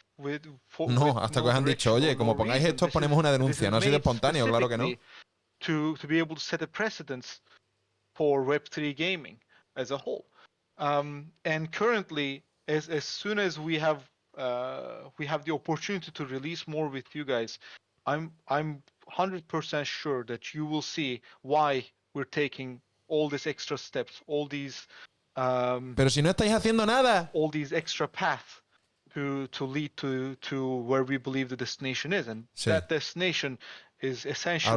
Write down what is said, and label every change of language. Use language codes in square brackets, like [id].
[es] No, hasta que os han dicho, oye, como pongáis esto, ponemos una denuncia. No ha sido espontáneo, claro que no. [en] To be able to set a precedence for Web3 gaming as a whole, and currently, as soon as we have the opportunity to release more with you guys, I'm 100% sure that you will see why we're taking all these extra steps, all these. [es] Pero si no estáis haciendo nada. [en] All these extra paths to lead to where we believe the destination is, and that destination is essentially